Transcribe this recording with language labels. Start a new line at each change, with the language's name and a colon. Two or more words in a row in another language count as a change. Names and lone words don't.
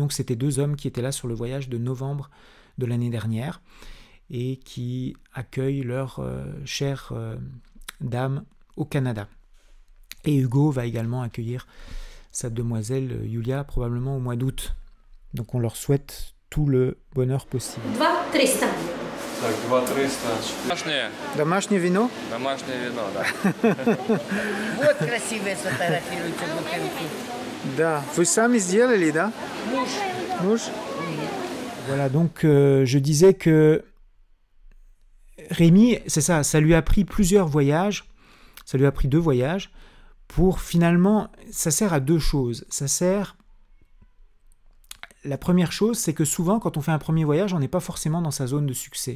French: Donc c'était 2 hommes qui étaient là sur le voyage de novembre de l'année dernière et qui accueillent leur chère dame au Canada. Et Hugo va également accueillir sa demoiselle Yulia probablement au mois d'août. Donc on leur souhaite tout le bonheur possible.
Russian: 200-300. Так, 2-300. Домашнее вино? Домашнее вино, да. Вот красивые сфотографируются бутылки. Да. Вы сами сделали, да? Муж?
French: Voilà, donc je disais que Rémi, c'est ça lui a pris plusieurs voyages, ça lui a pris 2 voyages, pour finalement, ça sert à 2 choses. La première chose, c'est que souvent, quand on fait un premier voyage, on n'est pas forcément dans sa zone de succès.